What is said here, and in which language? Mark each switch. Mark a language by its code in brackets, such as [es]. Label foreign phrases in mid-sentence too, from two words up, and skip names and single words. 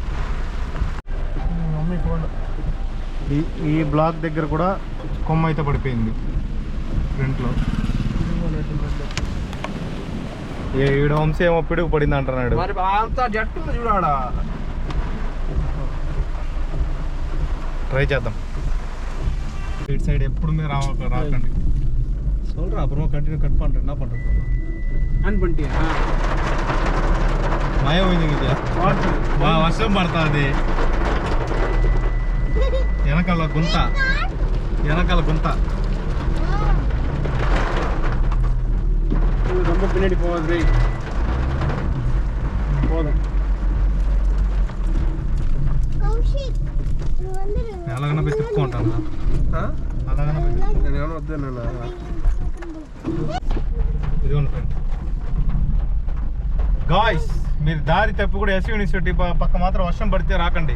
[te] ఈ బ్లాక్ దగ్గర కూడా కొమ్మ అయితే పడిపోయింది ఫ్రంట్లో. ఈడ వంశీ ఏమో పిడుగు పడింది అంటున్నాడు. చూడాడా, ట్రై చేద్దాం. ఇటు సైడ్ ఎప్పుడు మీరు రాకండి. [ta] சொல்றா அப்புறம் [en] continue cut [ta] பண்றேன். என்ன பண்றது [te] ఆన్ పంటి మయం ఇది వర్షం పడుతుంది. వెనకాల గుంత [ta] ரொம்ப பின்னாடி போகாது. போதும் [te] ఎలాగైనా పోయి తిప్పుకుంటాను. అలాగైనా నేనేమన్నా వద్దాను. ఇదిగోండి [en] friend guys, [te] మీరు దారి తప్పి కూడా ఎస్వి యూనివర్సిటీ పక్క మాత్రం వర్షం పడితే రాకండి.